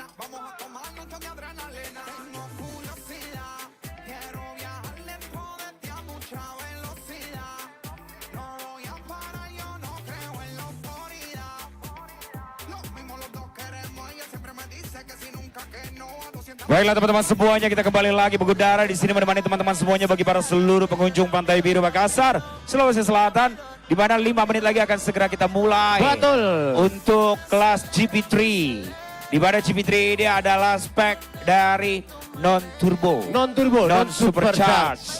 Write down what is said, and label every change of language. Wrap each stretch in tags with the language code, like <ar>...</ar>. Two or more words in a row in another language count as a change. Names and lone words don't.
<es>Vamos a tomar mucho de adrenalina. Tengo curiosidad, quiero viajar lejos de ti a mucha velocidad. No voy a parar, yo no creo en la autoridad. Lo mismo los dos queremos. Ella siempre me dice que si nunca que no. A 200.</es> <id>Baiklah teman-teman semuanya, kita kembali lagi mengudara di sini menemani teman-teman semuanya bagi para seluruh pengunjung Pantai Biru Makassar, Sulawesi Selatan, di mana 5 menit lagi akan segera kita mulai. Betul. Untuk kelas GP3. Di mana GP3 ini adalah spek dari non turbo, non supercharge.</id>